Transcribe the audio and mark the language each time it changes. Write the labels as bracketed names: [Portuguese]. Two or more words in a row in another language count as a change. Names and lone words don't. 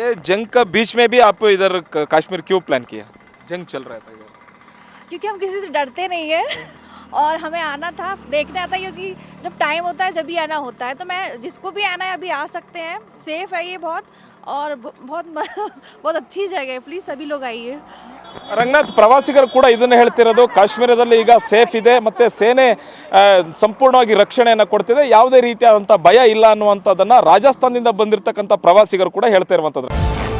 [Hindi] ये जंग का बीच में भी आप इधर काश्मीर क्यों प्लान किया? जंग चल रहा था इधर. क्योंकि हम किसी से डरते नहीं है और हमें आना था, देखने आता है. क्योंकि जब टाइम होता है जब भी आना होता है, तो मैं जिसको भी आना है अभी आ सकते हैं. सेफ है ये बहुत और बहुत अच्छी जगह है. प्लीज़ सभी लोग आइए. [Kannada] ರಂಗನಾಥ್, ಪ್ರವಾಸಿಗರು ಕೂಡ ಇದನ್ನು ಹೇಳ್ತಿರೋದು. ಕಾಶ್ಮೀರದಲ್ಲಿ ಈಗ ಸೇಫ್ ಇದೆ, ಮತ್ತು ಸೇನೆ ಸಂಪೂರ್ಣವಾಗಿ ರಕ್ಷಣೆಯನ್ನು ಕೊಡ್ತಿದೆ, ಯಾವುದೇ ರೀತಿಯಾದಂಥ ಭಯ ಇಲ್ಲ ಅನ್ನುವಂಥದ್ದನ್ನು ರಾಜಸ್ಥಾನದಿಂದ ಬಂದಿರತಕ್ಕಂಥ ಪ್ರವಾಸಿಗರು ಕೂಡ ಹೇಳ್ತಾ ಇರುವಂಥದ್ದು.